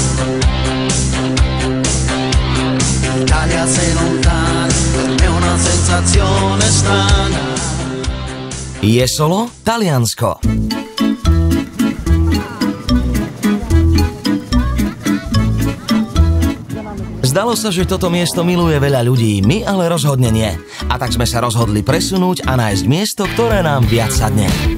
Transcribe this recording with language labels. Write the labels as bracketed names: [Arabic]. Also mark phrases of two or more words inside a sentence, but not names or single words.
[Italian] Italia sei lontana, per me è una sensazione strana. [Slovak] Jesolo, Taliansko. Zdalo sa, že toto miesto miluje veľa ľudí, my ale rozhodne nie. A tak sme sa rozhodli presunúť a nájsť miesto, ktoré nám viac sadne.